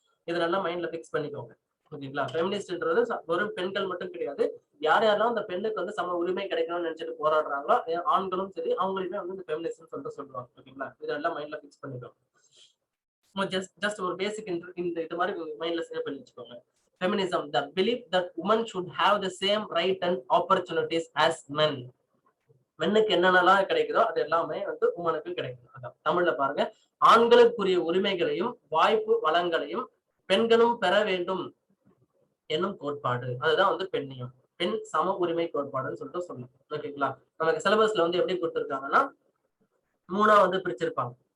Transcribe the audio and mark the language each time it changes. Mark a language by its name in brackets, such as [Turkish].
[Tamil] இதை நல்லா மைண்ட்ல பிக்ஸ் பண்ணிக்கோங்க. ஓகேங்களா? ஃபெமினிஸ்ட்ன்றது வெறும் பெண்கள் மட்டும் கிடையாது. யாரெல்லாம் அந்த பெண்ணுக்கு வந்து சம உரிமை கிடைக்கணும்னு நினைச்சிட்டு போராடுறாங்களோ ஆண்களும் சரி அவங்களுமே வந்து இந்த ஃபெமினிஸ்ட்னு சொல்லிட்டு சொல்லுவாங்க. ஓகேங்களா? இதெல்லாம் மைண்ட்ல பிக்ஸ் பண்ணிக்கோங்க. ஜஸ்ட் ஒரு பேசிக் இந்த இது மாதிரி மைண்ட்ல சேவ் பண்ணி வச்சுக்கோங்க. [English] Feminism, the belief that women should have the same right and opportunities as men. [Tamil] மென்னுக்கு என்னென்னலாம் கிடைக்குதோ அது எல்லாமே வந்து உமனுக்கு கிடைக்கும். அதான் தமிழ்ல பாருங்க, ஆண்களுக்குரிய உரிமைகளையும் வாய்ப்பு வளங்களையும் பெண்களும் பெற வேண்டும் என்னும் கோட்பாடு. அதுதான் வந்து பெண்ணியம். பெண் சம உரிமை கோட்பாடுன்னு சொல்லிட்டு சொல்லலாம். ஓகேங்களா? நமக்கு சிலபஸ்ல வந்து எப்படி கொடுத்திருக்காங்கன்னா 3ஆ வந்து பிரிச்சிருப்பாங்க.